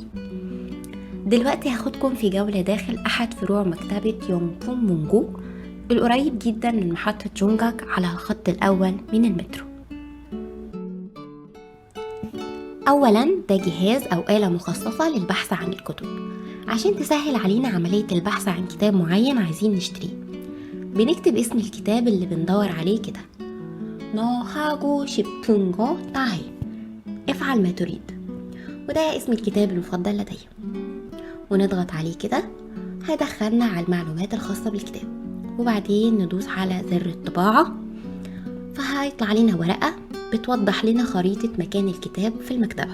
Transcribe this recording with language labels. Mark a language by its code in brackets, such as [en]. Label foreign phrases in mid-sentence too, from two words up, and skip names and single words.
[ar] دلوقتي هاخدكم في جولة داخل أحد فروع مكتبة يونغبون مونجو القريب جدا من محطة جونجاك على الخط الأول من المترو. أولا ده جهاز أو آلة مخصصة للبحث عن الكتب عشان تسهل علينا عملية البحث عن كتاب معين عايزين نشتريه. بنكتب اسم الكتاب اللي بندور عليه كده، [ko] 너 하고 싶은 거 다 해، [ar] افعل ما تريد، وده اسم الكتاب المفضل لدي. ونضغط عليه كده هيدخلنا على المعلومات الخاصة بالكتاب، وبعدين ندوس على زر الطباعة فهيطلع لنا ورقة بتوضح لنا خريطة مكان الكتاب في المكتبة.